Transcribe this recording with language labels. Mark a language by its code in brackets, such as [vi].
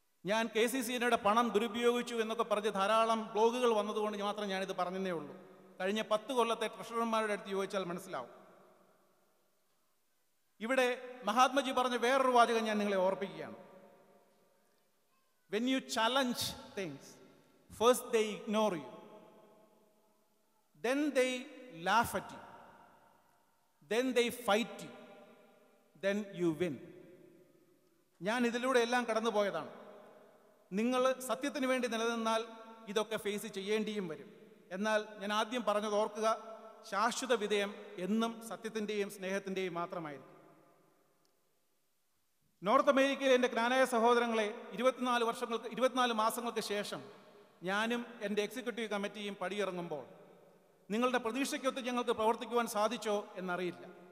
[ml] ഞാൻ KCCയുടെ പണം ദുരുപയോഗിച്ചു എന്നൊക്കെ പറഞ്ഞ് ധാരാളം ബ്ലോഗുകൾ വന്നതുകൊണ്ട് മാത്രം ഞാനിത് പറഞ്ഞതേ ഉള്ളൂ. കഴിഞ്ഞ 10 കൊല്ലത്തെ ട്രഷറർമാരുടെ അടുത്ത് ചോദിച്ചാൽ മനസ്സിലാവും. ഇവിടെ മഹാത്മജി പറഞ്ഞ വേറൊരു വാചകം ഞാൻ നിങ്ങളെ ഓർപ്പിക്കുകയാണ്. [en] When you challenge things, first they ignore you, then they laugh at you, then they fight you, then you win. [ml] ഞാൻ ഇതിലൂടെ എല്ലാം കടന്നു പോയതാണ്. നിങ്ങൾ സത്യത്തിന് വേണ്ടി നിലനിന്നാൽ ഇതൊക്കെ ഫേസ് ചെയ്യേണ്ടിയും വരും. എന്നാൽ ഞാൻ ആദ്യം പറഞ്ഞത് ഓർക്കുക, ശാശ്വത വിജയം എന്നും സത്യത്തിൻ്റെയും സ്നേഹത്തിൻ്റെയും മാത്രമായിരിക്കും. നോർത്ത് അമേരിക്കയിലെ എൻ്റെ ക്നാനായ സഹോദരങ്ങളെ 24 മാസങ്ങൾക്ക് ശേഷം ഞാനും എൻ്റെ എക്സിക്യൂട്ടീവ് കമ്മിറ്റിയും പടിയിറങ്ങുമ്പോൾ നിങ്ങളുടെ പ്രതീക്ഷയ്ക്കൊത്ത് ഞങ്ങൾക്ക് പ്രവർത്തിക്കുവാൻ സാധിച്ചോ എന്നറിയില്ല.